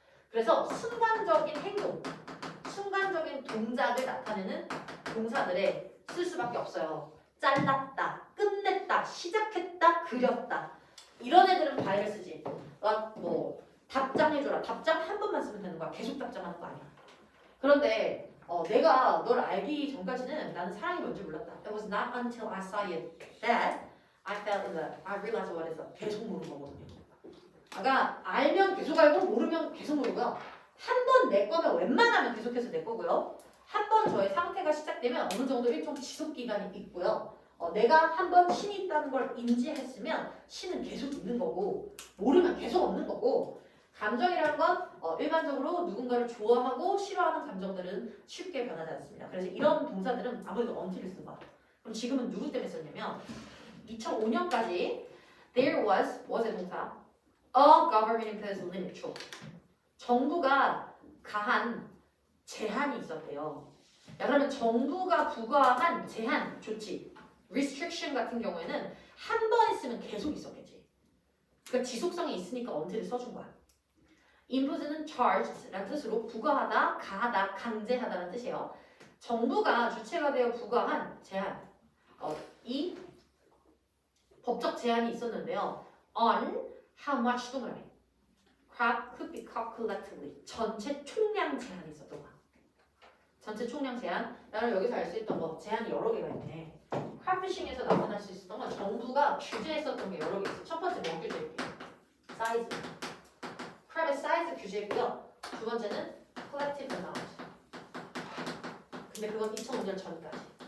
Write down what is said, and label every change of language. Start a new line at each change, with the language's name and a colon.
Korean: 그래서 순간적인 행동, 순간적인 동작을 나타내는 동사들에 쓸 수밖에 없어요. 잘랐다, 끝냈다, 시작했다, 그렸다 이런 애들은 by를 쓰지. 뭐 답장해줘라. 답장 한 번만 쓰면 되는 거야. 계속 답장하는 거 아니야. 그런데 내가 널 알기 전까지는 나는 사랑이 뭔지 몰랐다.
English: It was not until I saw you that I fell in love. I realized what is love.
Korean: 계속 모르는 거거든요. 그러니까 알면 계속 알고 모르면 계속 모르고요. 한 번 내 거면 웬만하면 계속해서 내 거고요. 한 번 저의 상태가 시작되면 어느 정도 일정 지속 기간이 있고요. 내가 한 번 신이 있다는 걸 인지했으면 신은 계속 있는 거고 모르면 계속 없는 거고 감정이라는 건 일반적으로 누군가를 좋아하고 싫어하는 감정들은 쉽게 변하지 않습니다. 그래서 이런 동사들은 아무래도 until을 쓴 거야. 그럼 지금은 누구 때문에 썼냐면 2005년까지 there was의 동사
English: a government imposed limit to
Korean: 정부가 가한 제한이 있었대요. 야, 그러면 정부가 부과한 제한 조치 restriction 같은 경우에는 한 번 있으면 계속 있었겠지. 그러니까 지속성이 있으니까 until을 써준 거야. impose는 charged라는 뜻으로 부과하다, 가하다, 강제하다는 뜻이에요. 정부가 주체가 되어 부과한 제한, 이 법적 제한이 있었는데요. on how much 동그라미 crab could be caught collectively 전체 총량 제한이 있었던 거야. 전체 총량 제한. 나는 여기서 알 수 있던 거 제한이 여러 개가 있네. crabfishing에서 나타날 수 있었던 건 정부가 규제했었던 게 여러 개 있어. 첫 번째 뭐 규제할게요? 사이즈. crab의 사이즈 규제했고요. 두 번째는 collective amount. 근데 그건 2005년 전까지.